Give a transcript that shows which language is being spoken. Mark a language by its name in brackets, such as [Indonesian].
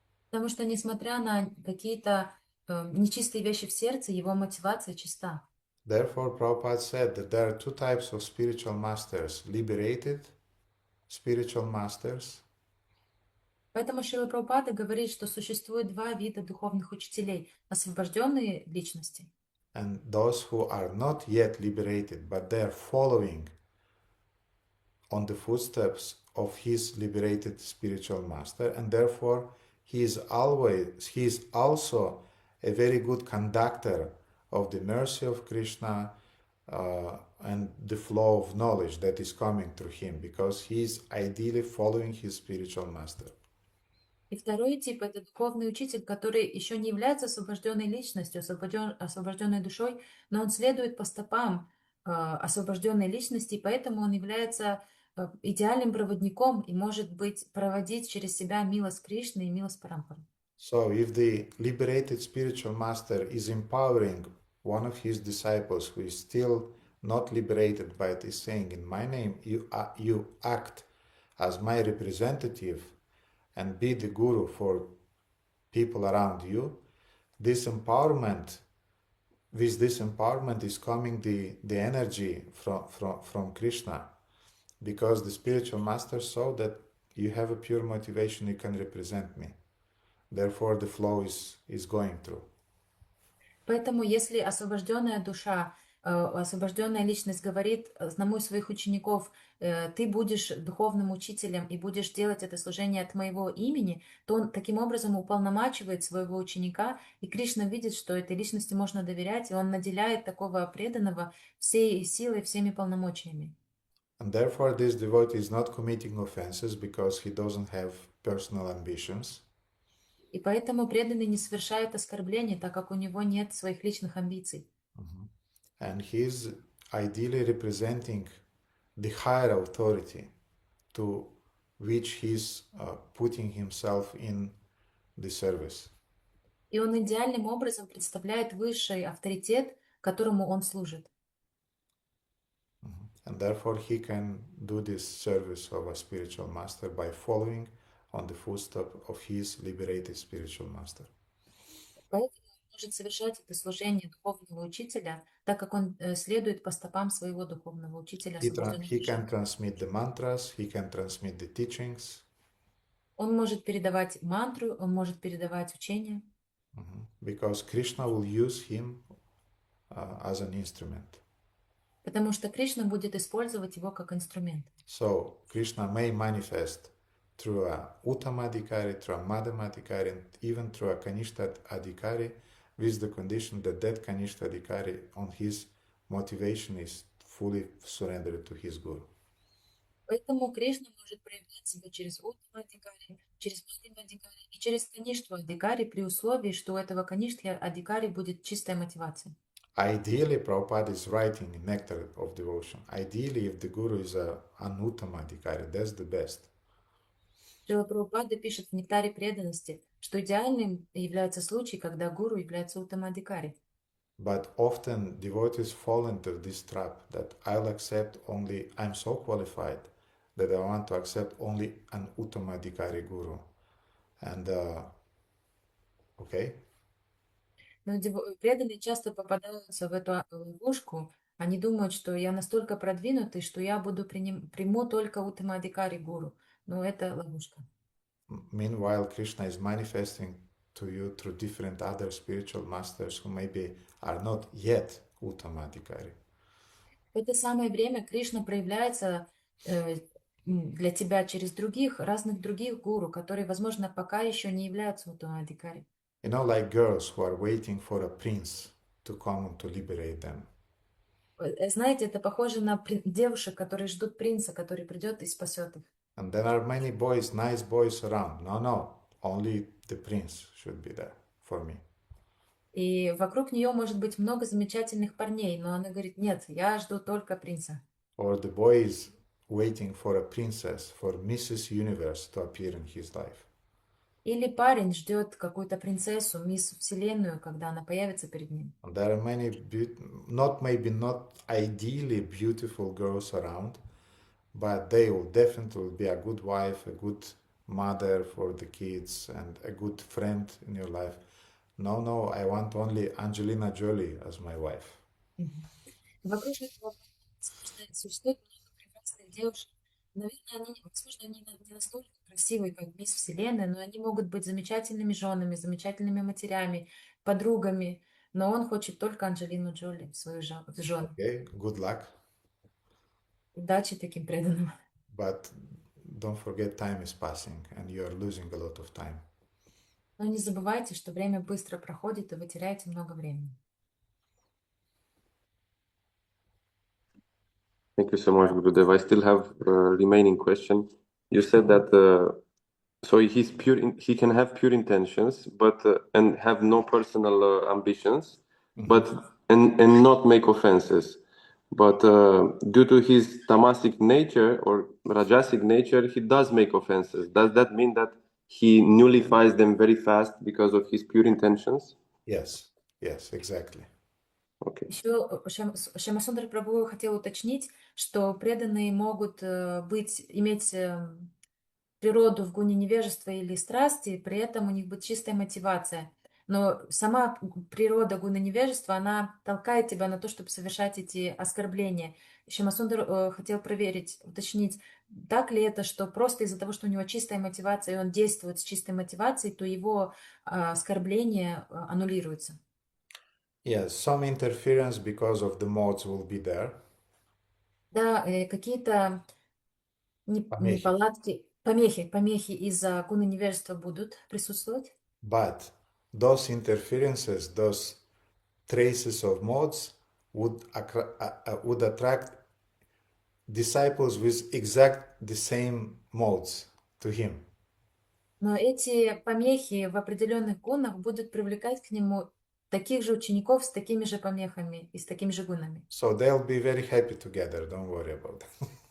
[Russian] Потому что, несмотря на какие-то нечистые вещи в сердце, его мотивация чиста. [English] Therefore, Prabhupada said that there are two types of spiritual masters: liberated spiritual masters [Russian] Поэтому Шрила Прабхупада говорит, что существует два вида духовных учителей. Освобожденные личности [English] and those who are not yet liberated, but they are following on the footsteps of his liberated spiritual master, and therefore he is also a very good conductor of the mercy of Krishna and the flow of knowledge that is coming through him, because he is ideally following his spiritual master. [Russian] И второй тип– это духовный учитель, который еще не является освобожденной личностью, освобожденной душой, но он следует по стопам освобожденной личности, и поэтому он является идеальным проводником и может проводить через себя милость Кришны и милость Парампары. [English] So if the liberated spiritual master is empowering one of his disciples who is still not liberated, but is saying, in my name, you act as my representative and be the guru for people around you, with this empowerment is coming the energy from Krishna, because the spiritual master saw that you have a pure motivation, you can represent me. Therefore, the flow is going through. [Russian] Поэтому, если освобожденная душа, освобожденная личность говорит одному из своих учеников, ты будешь духовным учителем и будешь делать это служение от моего имени, то он таким образом уполномачивает своего ученика, и Кришна видит, что этой личности можно доверять, и он наделяет такого преданного всей силой, всеми полномочиями. [English] And therefore, this devotee is not committing offenses because he doesn't have personal ambitions. [Russian] И поэтому преданный не совершает оскорблений, так как у него нет своих личных амбиций. [English] And he is ideally representing the higher authority to which he is putting himself in the service. [Russian] И он идеальным образом представляет высший авторитет, которому он служит. [English] And therefore, he can do this service of a spiritual master by following on the footsteps of his liberated spiritual master. [Russian] Поэтому он может совершать это служение духовного учителя, так как он следует по стопам своего духовного учителя. [English] He can transmit the mantras, he can transmit the teachings. [Russian] Он может передавать мантру, он может передавать учение. [English] Because Krishna will use him as an instrument. [Russian] Потому что Кришна будет использовать его как инструмент. [English] So Krishna may manifest through a Uttama Adhikari, through a Madhyama Adhikari, and even through a Kanishta Adhikari, with the condition that that Kanishta Adhikari on his motivation is fully surrendered to his Guru. [Russian] Поэтому Кришна может проявлять себя через Уттама Адhikari, через Мадхьяма Адhikari и через Каништху Адhikari при условии, что у этого Каништхи Адhikari будет чистая мотивация. [English] Ideally, Prabhupada is writing in Nectar of Devotion. Ideally, if the Guru is an Uttama Adhikari, that's the best. [Russian] Шрила Прабхупада пишет в «Нектаре преданности», что идеальным является случай, когда гуру является Уттама Адhikari. [English] But often devotees fall into this trap that I'm so qualified that I want to accept only an Uttamadhikari Guru. And, okay? [Russian] Но преданные часто попадаются в эту ловушку. Они думают, что я настолько продвинутый, что я приму только Уттамадхикари гуру. Но это ловушка. [English] Meanwhile, Krishna is manifesting to you through different other spiritual masters who maybe are not yet Uttamadhikari. [Russian] В это самое время Кришна проявляется для тебя через разных других гуру, которые, возможно, пока еще не являются Уттамадхикари. [English] You know, like girls who are waiting for a prince to come to liberate them. [Russian] Знаете, это похоже на девушек, которые ждут принца, который придет и спасет их. [English] And there are many boys, nice boys around. No, only the prince should be there for me. [Russian] И вокруг нее может быть много замечательных парней, но она говорит, нет, я жду только принца. [English] Or the boy is waiting for a princess, for Mrs. Universe to appear in his life. [Russian] Или парень ждет какую-то принцессу, мисс Вселенную, когда она появится перед ним. [English] And there are many, not ideally beautiful girls around, but they will definitely be a good wife, a good mother for the kids, and a good friend in your life. No, I want only Angelina Jolie as my wife. [Russian] Вокруг этого существует много прекрасных девушек. Наверное, возможно, они не настолько красивые, как мисс Вселенная, но они могут быть замечательными женами, замечательными матерями, подругами. Но он хочет только Анджелину Джоли, свою жену. [English] Okay, good luck. [Russian] Удачи таким преданным. [English] But don't forget, time is passing, and you are losing a lot of time. [Russian] Но не забывайте, что время быстро проходит, и вы теряете много времени. [English] Thank you so much, Gurudev. I still have a remaining question. You said that so he can have pure intentions, but and have no personal ambitions, but and not make offenses. But due to his tamasic nature or rajasic nature, he does make offenses. Does that mean that he nullifies them very fast because of his pure intentions? Yes, exactly. Okay. [Russian] Еще Шьямасундар Прабху хотел уточнить, что преданные могут иметь природу в гуне невежества или страсти, при этом у них будет чистая мотивация. Но сама природа гуна невежества, она толкает тебя на то, чтобы совершать эти оскорбления. Шьямасундар хотел уточнить, так ли это, что просто из-за того, что у него чистая мотивация, и он действует с чистой мотивацией, то его оскорбления аннулируются. [English] Yes, some interference because of the modes will be there. [Russian] Да, какие-то неполадки, помехи из-за гуна невежества будут присутствовать. [English] But those interferences, those traces of modes would attract disciples with exact the same modes to him. [Russian] Но эти помехи в определенных гунах будут привлекать к нему таких же учеников с такими же помехами и с такими же гунами. [English] So they'll be very happy together, don't worry about that.